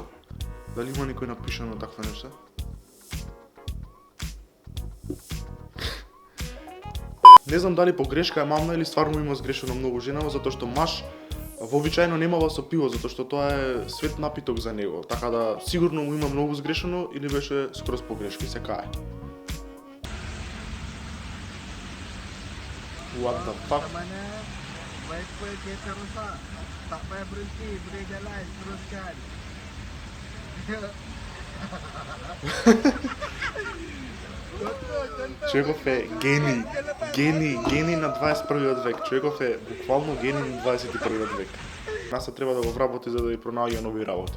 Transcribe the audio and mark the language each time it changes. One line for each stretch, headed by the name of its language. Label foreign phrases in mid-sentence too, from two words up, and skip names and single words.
Macedonian: Дали има никој напишано на таква нешта? Не знам дали погрешка е мамна или стварно има сгрешено многу женава, затоа што маж вообичаено немава со пиво, затоа што тоа е свет напиток за него. Така да сигурно му има многу сгрешено или беше скроз погрешка и се кае.
English: What the fuck?
Malay: Wiper kereta rosak. Tak payah berhenti, boleh jalan, teruskan.
Macedonian: Човеков е гени на 21 век. Човеков е буквално гени на 21 век. НАСА треба да го вработи за да ја пронаоѓа нови работи.